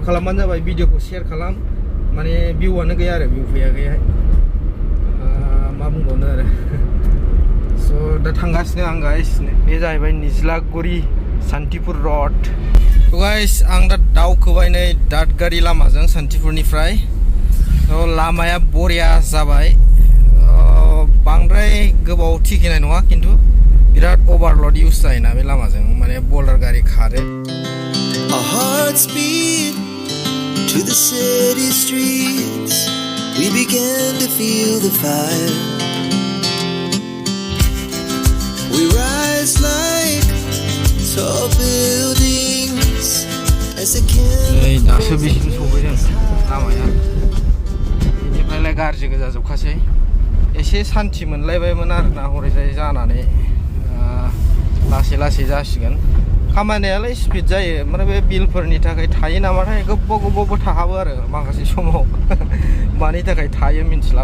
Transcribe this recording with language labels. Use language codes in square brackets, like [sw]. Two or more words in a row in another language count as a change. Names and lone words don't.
[brx] खालामबानो जाबाय भिडिअखौ शेयार खालाम माने भिउआनो गैया आरो भिउ फैयाखैहाय मा बुंबावनो आरो स' दा थांगासिनो आं गाइस बे जाहैबाय निज्लागुरि सान्तिपुर रड गाइस आं दा दावखोबाय नै दादगारि लामाजों सान्तिपुरनिफ्राय लामाया बरिया जाबाय बांद्राय गोबाव थिखिनाय नङा खिन्थु बिराद ओभारलोड इउज जायोना बे लामाजों माने बल्डार गारि खारो [en] Our hearts beat to the city streets. We began to feel the fire. We rise like tall buildings as the candles. [brx] दासो बिसिम सफैदों लामाया बेनिफ्रायलाय गाज्रि गोजा जोबखासै एसे सान्थि मोनलायबायमोन आरोना हरैजाय जानानै लासै लासै जासिगोन खामानियालाय स्पिड जायो ओमफ्राय बे बिलफोरनि थाखाय थायो नामाथाय गोबावबो थाहाबो आरो माखासे समाव मानि थाखाय थायो मिन्थिला